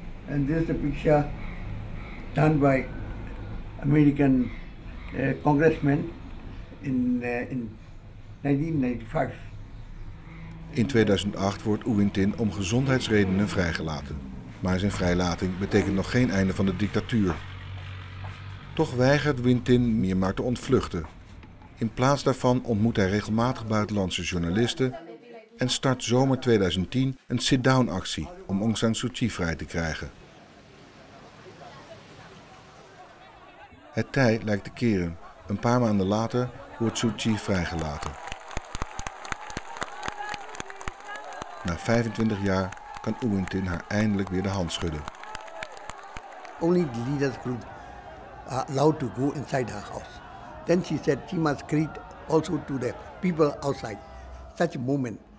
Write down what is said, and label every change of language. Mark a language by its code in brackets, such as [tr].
[en] And this is a picture done by American congressman in 1995. [nl] In 2008 wordt U Win Tin om gezondheidsredenen vrijgelaten. Maar zijn vrijlating betekent nog geen einde van de dictatuur. Toch weigert Win Tin Myanmar te ontvluchten. In plaats daarvan ontmoet hij regelmatig buitenlandse journalisten en start zomer 2010 een sit-down actie om Aung San Suu Kyi vrij te krijgen. Het tij lijkt te keren Een paar maanden later wordt Suu Kyi vrijgelaten. Na 25 jaar kan U Win Tin haar eindelijk weer de hand schudden. [en] Only the leaders group are allowed to go inside her house. Then she said she must greet also to the people outside. Such a moment.